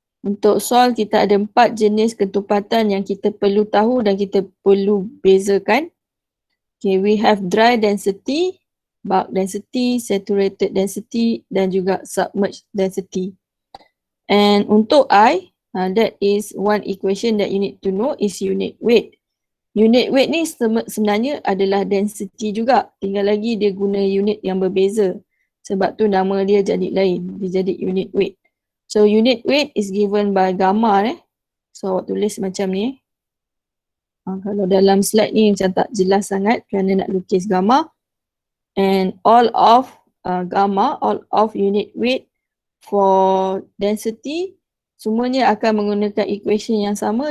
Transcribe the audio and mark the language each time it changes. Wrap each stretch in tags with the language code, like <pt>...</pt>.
<ms>Untuk soil kita ada 4 jenis ketumpatan yang kita perlu tahu dan kita perlu bezakan.</ms> <en>Okay, we have dry density, bulk density, saturated density</en> <ms>dan juga</ms> <en>submerged density. And untuk I, that is one equation that you need to know is unit weight.</en> <ms>Unit weight ni sebenarnya adalah density juga. Tinggal lagi dia guna unit yang berbeza. Sebab tu nama dia jadi lain. Dia jadi unit weight.</ms> <en>So unit weight is given by gamma.</en> <ms>So awak tulis macam ni. Kalau dalam slide ni macam tak jelas sangat kerana nak lukis gamma.</ms> <en>And all of gamma, all of unit weight for density,</en> <ms>semuanya akan menggunakan equation yang sama.</ms>